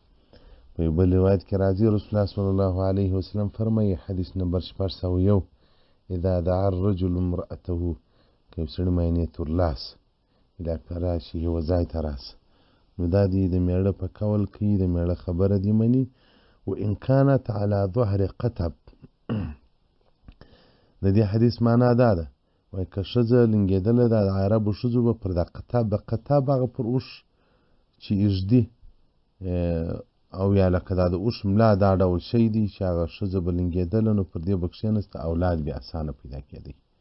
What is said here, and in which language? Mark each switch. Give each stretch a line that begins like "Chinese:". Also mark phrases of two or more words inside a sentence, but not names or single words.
Pashto: په یو بل روایت کې راځي رسول الله
Arabic: صلی الله علیه وسلم
Pashto: فرمایي، حدیث نمبر 601:
Arabic: اذا دعا الرجل امرأته،
Pashto: که یو سړي معاینې ته ورلاړسه،
Arabic: الی فراشي،
Pashto: یو ځای ته راسه، نو دا دې د مېړه په قول کوي، د مېړه خبره دې مني.
Arabic: و ان کانت علی ظهر قطب،
Pashto: د دې حدیث معنا دا ده، وایي که ښځه لنګېدله، د عربو ښځو به پر دا قطب هغه پر اوښ چې ایږدي، او یا لکه دا د اوښ ملا، دا ډول شی دی چې هغه ښځه به لنګېدله، نو پر دې به کښېنسته، اولاد بیا اسانه پیدا کېدی.